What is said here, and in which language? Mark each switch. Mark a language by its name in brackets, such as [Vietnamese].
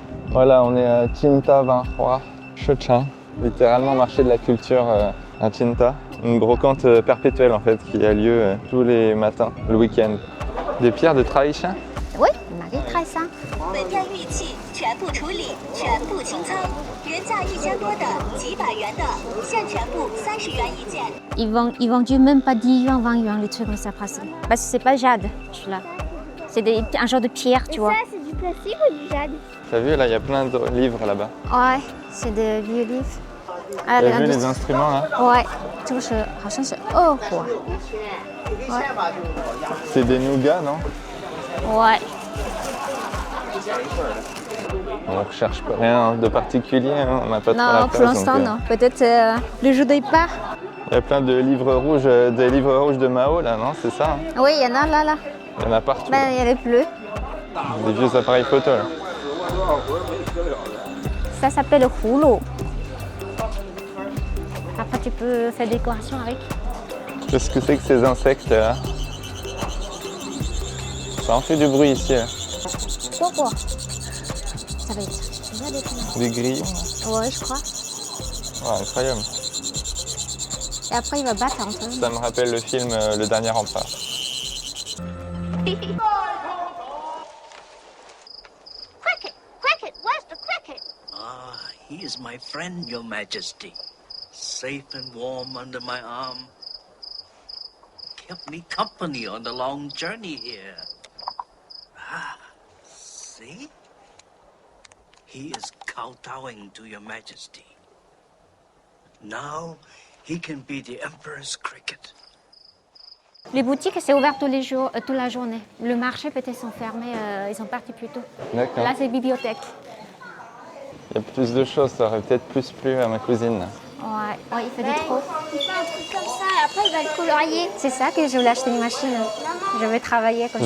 [French] Voilà, on est à Qinta Vanhua, Shechang, littéralement marché de la culture à Qinta. Une brocante perpétuelle en fait qui a lieu tous les matins, le week-end. Des pierres de Traishan. Oui, on a des Traishan. [Chinese] 本店玉器全部处理，全部清仓，原价1000多的、几百元的，现全部30元一件。 [French] Ils vendent même pas 10 yuan, 20 yuan, les trucs comme ça presque. Parce que c'est pas jade, celui-là. C'est un genre de pierre, tu vois. Ça, c'est du plastique ou du jade? T'as vu là, il y a plein de livres là-bas. Ouais, c'est des vieux livres. Ah, T'as vu les instruments là? [Chinese] Ouais, 这个是好像是2火。 [French] Ouais. C'est des nougats, non? Ouais. On recherche pas rien de particulier, hein. On n'a pas trop la Non, place. pour l'instant, non. Peut-être le jour de départ. Il y a plein de livres rouges, des livres rouges de Mao là, non? C'est ça? Hein. Oui, il y en a là. Il y en a partout. Ben, il y a les bleus. Des vieux appareils photo là. Ça s'appelle le rouleau. Après, tu peux faire des décorations avec. Qu'est-ce que c'est que ces insectes là? Ça en fait du bruit ici. Là. Pourquoi? Ça va être Des grillons. Ouais, je crois. Ouais, incroyable. Et après, il va battre entre eux. Ça me rappelle le film Le Dernier Rempart. [English] Cricket, cricket, where's the cricket? Ah, he is my friend, Your Majesty. Safe and warm under my arm. Kept me company on the long journey here. Ah, see? He is kowtowing to Your Majesty. Now, he can be the Emperor's cricket. [French] Les boutiques, c'est ouvert tous les jours, toute la journée. Le marché peut-être sont fermés, ils sont partis plus tôt. D'accord. Là, c'est bibliothèque. Il y a plus de choses, ça aurait peut-être plus plu à ma cousine. Ouais, il fait du trop. Il fait un truc comme ça et après, il va le colorier. C'est ça que je voulais acheter une machine. Je vais travailler comme ça.